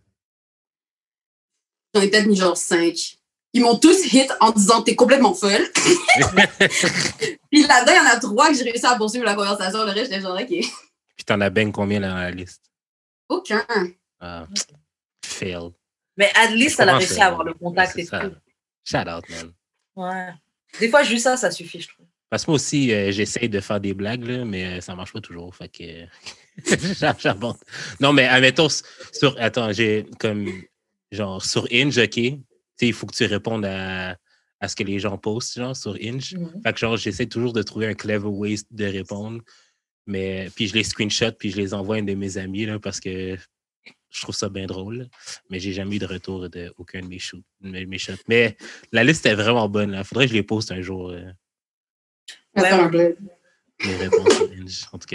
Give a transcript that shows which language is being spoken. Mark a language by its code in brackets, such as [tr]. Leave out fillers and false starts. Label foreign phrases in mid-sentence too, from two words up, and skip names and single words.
[fr] J'en ai peut-être mis genre 5. Ils m'ont tous hit en disant t'es complètement folle. Puis là-dedans, il y en a 3 que j'ai réussi à poursuivre la conversation. Le reste, j'étais genre, OK. Puis t'en as bien combien dans la liste? Aucun. Fail. Mais [en] at least, [fr] elle a réussi à avoir le contact et tout. [en] Shout out, man. [fr] Ouais. Des fois, juste ça suffit, je trouve. Parce que moi aussi, j'essaye de faire des blagues, là, mais ça marche pas toujours. Fait que. J'abonde. Non, mais admettons, j'ai comme. Genre, sur Hinge, OK. Tu sais, il faut que tu répondes à ce que les gens postent, genre, sur Hinge. Fait que, genre, j'essaie toujours de trouver un [en] clever way [fr] de répondre. Mais puis je les screenshot, puis je les envoie à un de mes amis, là, parce que je trouve ça bien drôle. Mais j'ai jamais eu de retour d'aucun de mes shots. Mais la liste est vraiment bonne. Il faudrait que je les poste un jour. Les réponses sur Hinge, en tout cas.